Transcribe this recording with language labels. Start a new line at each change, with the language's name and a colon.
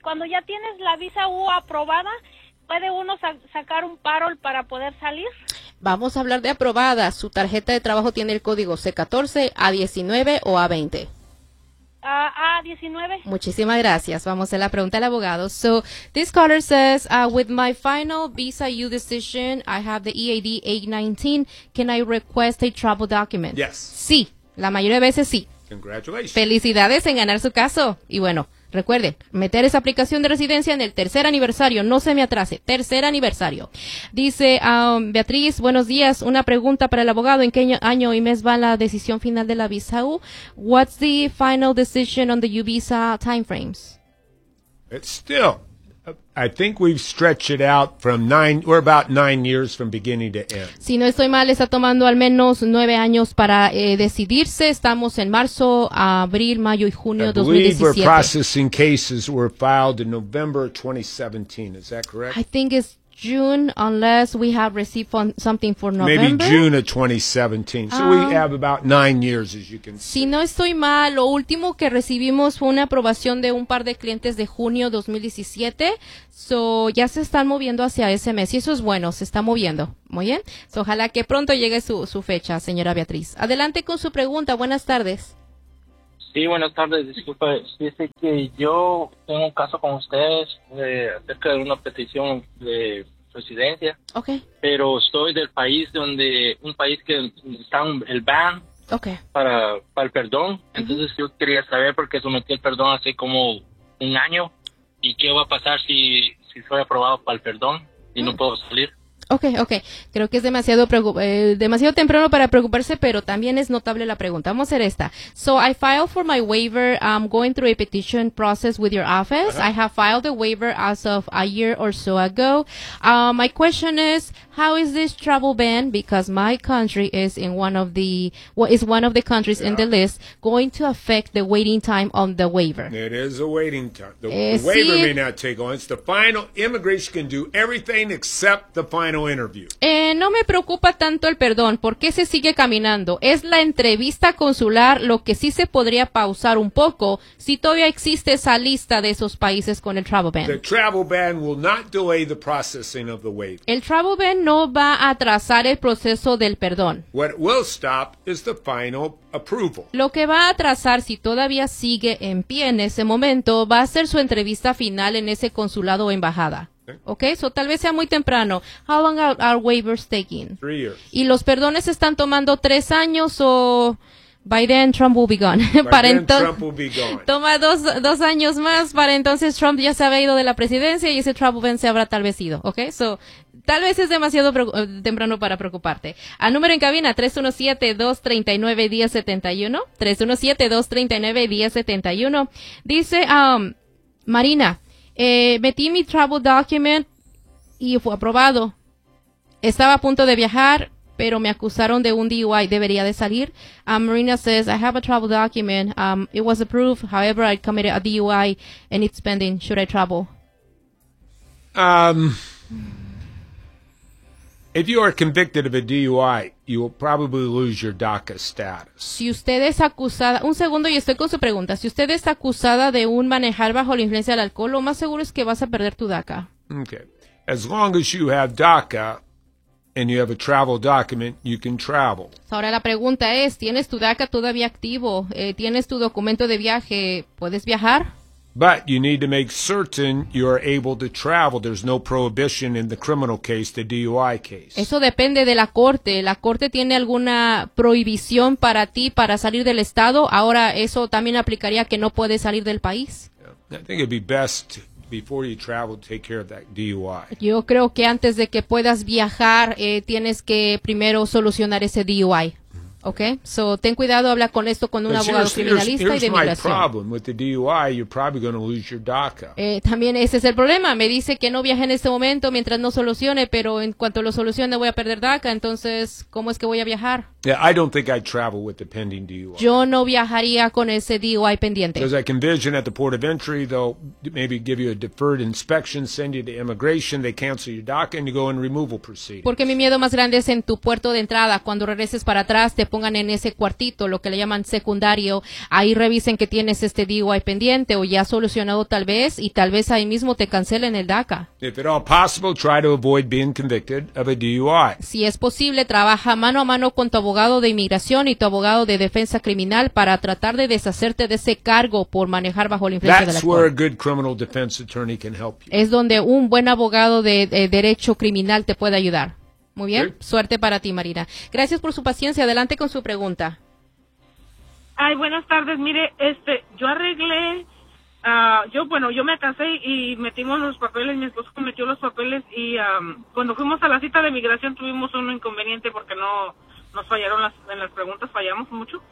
Spanish: Cuando ya tienes la visa U aprobada, ¿puede uno sacar un parol para poder salir? Vamos a hablar de aprobada. ¿Su tarjeta de trabajo tiene el código C14, A19 o A20? A19. Muchísimas gracias. Vamos a la pregunta del abogado.
English: So, this caller says, with my final visa U decision, I have the EAD 819. Can I request a travel document? Yes.
Spanish: Sí, la mayoría de veces sí.
English: Congratulations.
Spanish: Felicidades en ganar su caso. Y bueno, recuerden, meter esa aplicación de residencia en el tercer aniversario. No se me atrase. Tercer aniversario. Dice Beatriz, buenos días. Una pregunta para el abogado. ¿En qué año y mes va la decisión final de la visa U?
English: What's the final decision on the U visa timeframes? It's still, I think we've stretched it out from we're about 9 years from beginning to end.
Spanish: Si no estoy mal, está tomando al menos 9 años para decidirse. Estamos en marzo, abril, mayo y junio de 2017.
English: I believe we're processing cases were filed in November 2017. Is that correct? I think it's June, unless we have received something for November. Maybe June of 2017. So we have about 9 years, as you can see.
Spanish: Si no estoy mal, lo último que recibimos fue una aprobación de un par de clientes de junio 2017. So ya se están moviendo hacia ese mes. Y eso es bueno, se está moviendo. Muy bien. So, ojalá que pronto llegue su fecha, señora Beatriz. Adelante con su pregunta. Buenas tardes. Sí, buenas tardes. Disculpe. Dice que yo tengo un caso con ustedes acerca de una petición de residencia. Okay. Pero estoy del país donde un país que está el ban. Okay. Para el perdón. Entonces yo quería saber por qué sometí el perdón hace como un año y qué va a pasar si soy aprobado para el perdón y no puedo salir. Okay. Creo que es demasiado temprano para preocuparse, pero también es notable la pregunta. Vamos a hacer esta.
English: So I filed for my waiver. I'm going through a petition process with your office. Uh-huh. I have filed a waiver as of a year or so ago. My question is, how is this travel ban, because my country is in one of the countries, yeah, in the list, going to affect the waiting time on the waiver? It is a waiting time. The waiver may not take long. It's the final. Immigration can do everything except the final. final interview?
Spanish: No me preocupa tanto el perdón, porque se sigue caminando. Es la entrevista consular lo que sí se podría pausar un poco si todavía existe esa lista de esos países con el travel ban.
English: The travel ban will not delay the processing of the waiver.
Spanish: El travel ban no va a atrasar el proceso del perdón.
English: What will stop is the final approval.
Spanish: Lo que va a atrasar, si todavía sigue en pie en ese momento, va a ser su entrevista final en ese consulado o embajada. Okay, so tal vez sea muy temprano.
English: How long are waivers taking? 3 years.
Spanish: Y los perdones están tomando 3 años o
English: by then Trump will be gone. Trump will be gone.
Spanish: Toma dos años más para entonces Trump ya se había ido de la presidencia y ese travel ban se habrá tal vez ido. Okay, so tal vez es demasiado temprano para preocuparte. Al número en cabina, 317-239-1071. 317-239-1071. Dice, Marina, metí mi travel document y fue aprobado. Estaba a punto de viajar, pero me acusaron de un DUI. ¿Debería de salir?
English: Marina says, I have a travel document. It was approved. However, I committed a DUI and it's pending. Should I travel? If you are convicted of a DUI, you will probably lose your DACA status.
Spanish: Si usted es acusada, un segundo y estoy con su pregunta. Si usted es acusada de un manejar bajo la influencia del alcohol, lo más seguro es que vas a perder tu DACA. Okay.
English: As long as you have DACA and you have a travel document, you can travel.
Spanish: Ahora la pregunta es, ¿tienes tu DACA todavía activo? ¿Tienes tu documento de viaje? ¿Puedes viajar?
English: But you need to make certain you are able to travel. There's no prohibition in the criminal case, the DUI case.
Spanish: Eso depende de la corte. ¿La corte tiene alguna prohibición para ti para salir del estado? Ahora, ¿eso también aplicaría que no puedes salir del país?
English: Yeah. I think it'd be best before you travel, take care of that DUI.
Spanish: Yo creo que antes de que puedas viajar, tienes que primero solucionar ese DUI. Okay, so ten cuidado, habla con esto con un abogado criminalista y de migración.
English: Here's my problem with the DUI, you're probably going to lose your DACA.
Spanish: También ese es el problema. Me dice que no viaje en este momento mientras no solucione, pero en cuanto lo solucione voy a perder DACA. Entonces, ¿cómo es que voy a viajar?
English: Yeah, I don't think I'd travel with the pending DUI.
Spanish: Yo no viajaría con ese DUI pendiente.
English: Because I can envision at the port of entry, they'll maybe give you a deferred inspection, send you to immigration, they cancel your DACA and you go in removal proceedings.
Spanish: Porque mi miedo más grande es en tu puerto de entrada, cuando regreses para atrás, te pongan en ese cuartito, lo que le llaman secundario, ahí revisen que tienes este DUI pendiente o ya solucionado tal vez, y tal vez ahí mismo te cancelen el DACA.
English: If at all possible, try to avoid being convicted of a DUI.
Spanish: Si es posible, trabaja mano a mano con tu abogado de inmigración y tu abogado de defensa criminal para tratar de deshacerte de ese cargo por manejar bajo la influencia del alcohol.
English: That's where a good criminal defense attorney can help you.
Spanish: Es donde un buen abogado de derecho criminal te puede ayudar. Muy bien, sí. Suerte para ti, Marina. Gracias por su paciencia. Adelante con su pregunta. Ay, buenas tardes. Mire, yo arreglé, yo me casé y metimos los papeles, mi esposo metió los papeles y cuando fuimos a la cita de migración tuvimos un inconveniente porque no nos fallaron en las preguntas, fallamos mucho.